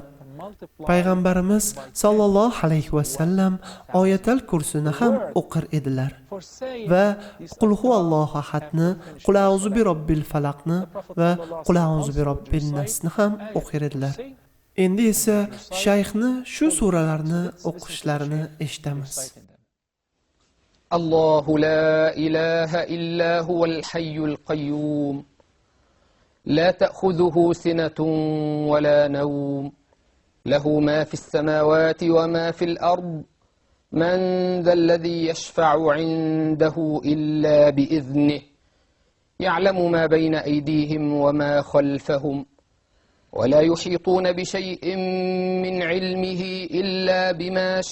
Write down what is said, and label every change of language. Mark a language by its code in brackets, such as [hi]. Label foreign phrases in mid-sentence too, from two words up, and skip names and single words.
[uz] Payg'ambarimiz sallallohu alayhi vasallam oyatal kursini ham o'qir edilar va qul huvallohu ahadni, qul a'uzu bi robbil falaqni va qul a'uzu bi robbin nasni ham o'qir edilar. Endi esa shayxni shu suralarni o'qishlarini eshitamiz. [ar] الله لا إله إلا هو الحي القيوم لا تأخذه سنة ولا نوم له ما في السماوات وما في الأرض من ذا الذي يشفع عنده إلا بإذنه يعلم ما بين أيديهم وما خلفهم ولا يحيطون بشيء من علمه إلا بما